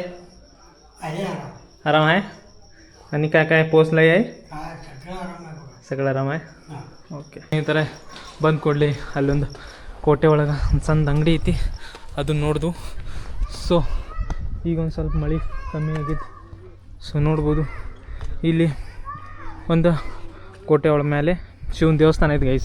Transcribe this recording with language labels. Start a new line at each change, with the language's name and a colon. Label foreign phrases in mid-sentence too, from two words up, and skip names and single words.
Marathi: आराम आहे. आणि काय काय पोचलंय आहे? सगळं आराम आहे.
Kannada: ಓಕೆ ಸ್ನೇಹಿತರೆ, ಬಂದು ಕೊಡಲಿ ಅಲ್ಲೊಂದು ಕೋಟೆ ಒಳಗೆ ಒಂದು ಸಣ್ಣ ಅಂಗಡಿ ಐತಿ, ಅದನ್ನು ನೋಡ್ದು. ಸೊ ಈಗ ಒಂದು ಸ್ವಲ್ಪ ಮಳೆ ಕಮ್ಮಿ ಆಗಿತ್ತು. ಸೊ ನೋಡ್ಬೋದು ಇಲ್ಲಿ ಒಂದು ಕೋಟೆ ಒಳ ಮೇಲೆ ಶಿವನ ದೇವಸ್ಥಾನ ಐತಿ ಗೈಸ್.